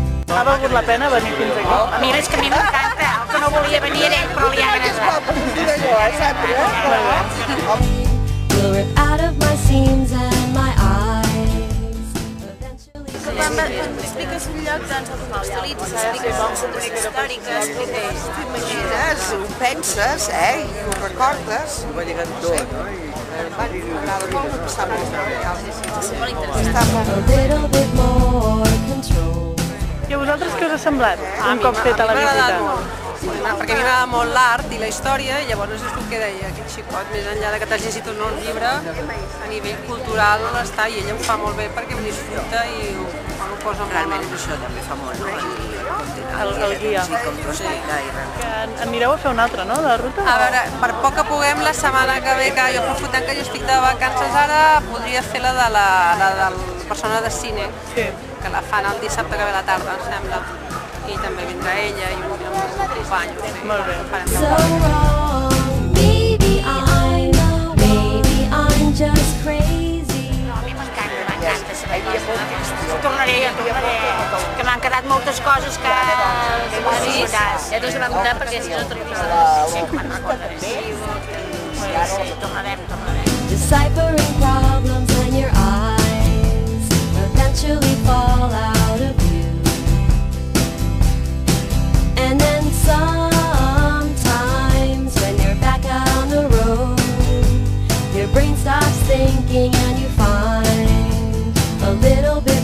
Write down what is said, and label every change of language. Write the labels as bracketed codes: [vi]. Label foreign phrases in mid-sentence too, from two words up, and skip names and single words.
[ca] Ha valgut la pena venir fins aquí? Mira, és que a mi m'encanta. El que no volia venir era ell, però li ha agradat. [en] Will rip out of my seams and my eyes. [ca] Quan expliques un lloc, doncs el contextualitzes, expliques les històriques, T'imagines, ho penses, i ho recordes. Va llegant tot, no? M'agrada molt, està molt bé. [en] A little bit more control. [ca] I a vosaltres què us ha semblat un cop feta la visita? Perquè a mi m'agrada molt l'art i la història, i llavors és el que deia aquest xicot, més enllà de que t'has llegit un nou llibre, a nivell cultural està, i ella ho fa molt bé perquè ho disfruta i ho posa molt. Realment això també fa molt, no? El guia. Sí, com projecte i res. Que anireu a fer una altra, no, de ruta? A veure, per poc que puguem, la setmana que ve, que jo aprofitant que jo estic de vacances ara, podria fer la de la persona de cine, que la fan el dissabte que ve a la tarda, em sembla. I també vindrà ella i un company. Molt bé. [en] So wrong, maybe I'm just crazy. [ca] No, a mi m'encanta saber coses. Tornaré, que m'han quedat moltes coses que necessitats. Ja t'ho vam comptar perquè si no t'ho recordaré. Sí, tornarem. [en] Deciphering problems when your eyes eventually fall out of view. And then sometimes when you're back out on the road, your brain stops thinking and you find a little